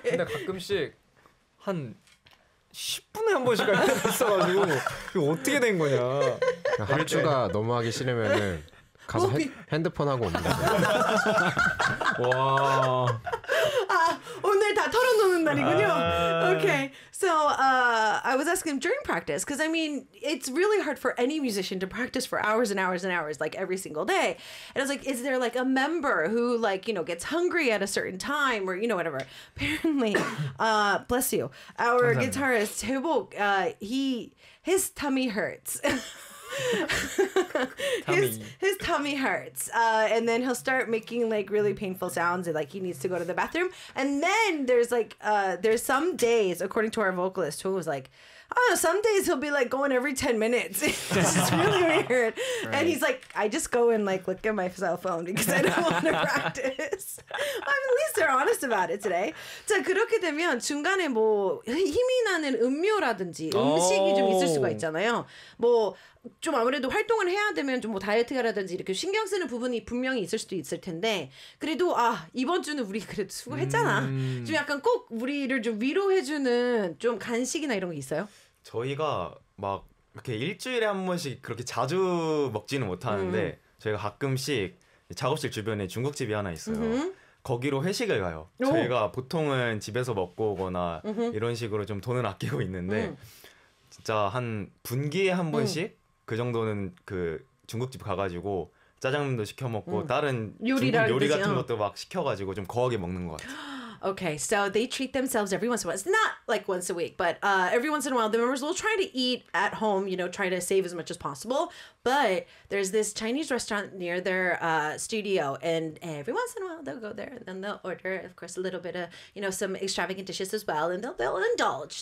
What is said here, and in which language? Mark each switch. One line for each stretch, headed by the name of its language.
Korean: 근데 가끔씩 한 10분에 한 번씩 할 때가 있어가지고 이거 어떻게 된 거냐. 하추가 너무 하기 싫으면은 가서 핸드폰 하고 온다. 와. 아, 오늘 다 털어놓는 날이군요. 아. Okay.
English: So, I was asking during practice, because I mean, it's really hard for any musician to practice for hours and hours and hours, like every single day. And I was like, is there like a member who like, you know, gets hungry at a certain time or, you know, whatever. Apparently, bless you, our guitarist, 태복, his tummy hurts. his tummy hurts, and then he'll start making like really painful sounds, and like he needs to go to the bathroom. And then there's like there's some days, according to our vocalist, who was like, oh, some days he'll be like going every 10 minutes. It's really weird. Right. And he's like, I just go and like look at my cell phone because I don't want to practice. I mean, at least they're honest about it today.
Korean: 자 그렇게 되면 중간에 뭐 힘이 나는 음료라든지 음식이 좀 있을 수가 있잖아요. 뭐 좀 아무래도 활동을 해야 되면 좀 뭐 다이어트라든지 이렇게 신경 쓰는 부분이 분명히 있을 수도 있을 텐데 그래도 아 이번 주는 우리 그래도 수고했잖아. 좀 약간 꼭 우리를 좀 위로해주는 좀 간식이나 이런 게 있어요? 저희가 막 이렇게 일주일에 한 번씩 그렇게 자주 먹지는 못하는데 저희가 가끔씩 작업실 주변에 중국집이 하나 있어요. 거기로 회식을 가요. 오. 저희가 보통은 집에서 먹고 오거나 이런 식으로 좀 돈을 아끼고 있는데 진짜 한 분기에 한 번씩 그 정도는 그 중국집 가가지고 짜장면도 시켜 먹고 다른 요리 같은 것도 막 시켜가지고 좀 거하게 먹는 것 같아요.
English: Okay, so they treat themselves every once in a while. It's not like once a week, but every once in a while, the members will try to eat at home, you know, try to save as much as possible. But there's this Chinese restaurant near their studio, and every once in a while, they'll go there, and then they'll order, of course, a little bit of, you know, some extravagant dishes as well, and they'll indulge.